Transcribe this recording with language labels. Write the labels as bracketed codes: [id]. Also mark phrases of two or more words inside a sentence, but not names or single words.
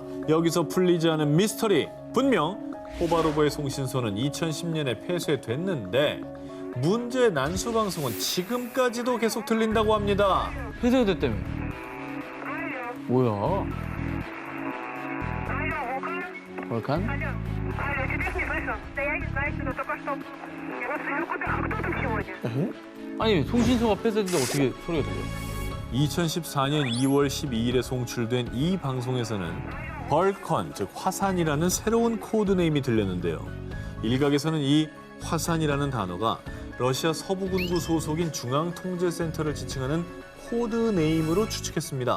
[ko] 여기서 풀리지 않은 미스터리. 분명 포바로버의 송신소는 2010년에 폐쇄됐는데 문제의 난수 방송은 지금까지도 계속 들린다고 합니다. 폐쇄가 됐다며. 뭐야? 월칸? [ru] Алло, тебя не слышу. Да я не знаю, что только что. Я вас слышу, кто там сегодня? [ko] 아니 송신소가 폐쇄됐는데 어떻게 소리가 들려? 2014년 2월 12일에 송출된 이 방송에서는 벌컨, 즉 화산이라는 새로운 코드네임이 들렸는데요. 일각에서는 이 화산이라는 단어가 러시아 서부군구 소속인 중앙통제센터를 지칭하는 코드네임으로 추측했습니다.